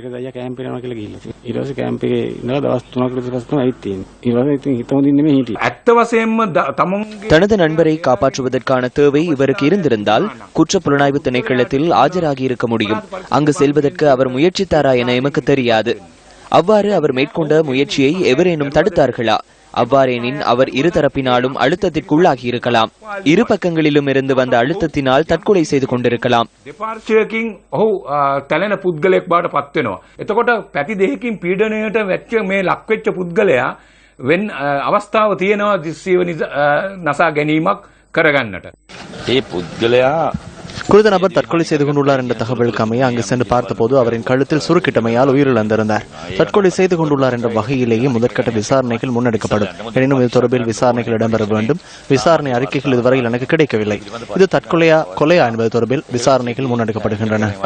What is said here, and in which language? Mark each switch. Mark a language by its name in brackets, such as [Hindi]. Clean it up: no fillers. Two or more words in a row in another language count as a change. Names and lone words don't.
[Tamil] தனது நண்பரை காப்பாற்றுவதற்கான தேவை இவருக்கு இருந்திருந்தால் குற்ற புலனாய்வு திணைக்களத்தில் ஆஜராகி இருக்க முடியும். அங்கு செல்வதற்கு அவர் முயற்சித்தாரா என எமக்கு தெரியாது. அவ்வாறு அவர் மேற்கொண்ட முயற்சியை எவரேனும் தடுத்தார்களா? அவ்வாறெனின் அவர் இருதரப்பினாலும் அழுத்தத்திற்குள்ளாகி இருக்கலாம். இரு பக்கங்களிலும் இருந்து வந்த அழுத்தத்தினால் தற்கொலை செய்து கொண்டிருக்கலாம். [Sinhala] තැලෙන පුද්ගලයෙක් බවට පත් වෙනවා. එතකොට පැති දෙකකින් පීඩනයට වැච්ච මේ ලක්වෙච්ච පුද්ගලයා වෙන අවස්ථාව තියෙනවා දිස්සියව නසා ගැනීමක් කරගන්නට. ඒ පුද්ගලයා [Tamil] குறித்த நபர் தற்கொலை செய்து கொண்டுள்ளார் என்ற தகவலுக்கு அமைய அங்கு சென்று பார்த்தபோது அவரின் கழுத்தில் சுருக்கிட்டமையால் உயிரிழந்திருந்தார். தற்கொலை செய்து கொண்டுள்ளார் என்ற வகையிலேயே முதற்கட்ட விசாரணைகள் முன்னெடுக்கப்படும். எனினும் இது தொடர்பில் விசாரணைகள் இடம்பெற வேண்டும். விசாரணை அறிக்கைகள் இதுவரையில் எனக்கு கிடைக்கவில்லை. இது தற்கொலையா கொலையா என்பது தொடர்பில் விசாரணைகள் முன்னெடுக்கப்படுகின்றன.